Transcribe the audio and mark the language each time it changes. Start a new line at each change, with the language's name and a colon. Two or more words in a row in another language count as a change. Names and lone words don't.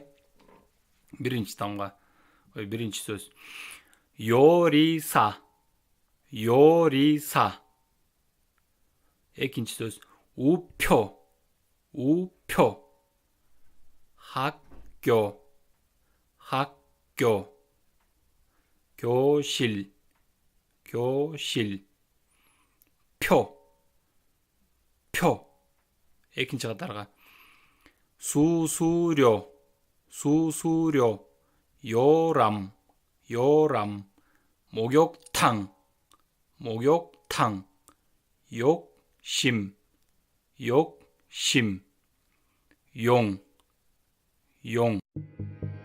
Kyrgyz: Биринчи тамга, биринчи сөз.
Korean: 요리사. 요리사.
Kyrgyz: Экинчи сөз. У-пё.
Korean: 우표. 학교. Хак-кё. 교실. 교실. 표. 표.
Kyrgyz: экинчи катарга.
Korean: 수수료. 수수료. 요람. 요람. 목욕탕. 목욕탕. 욕심. 심, 욕, 심, 용, 용.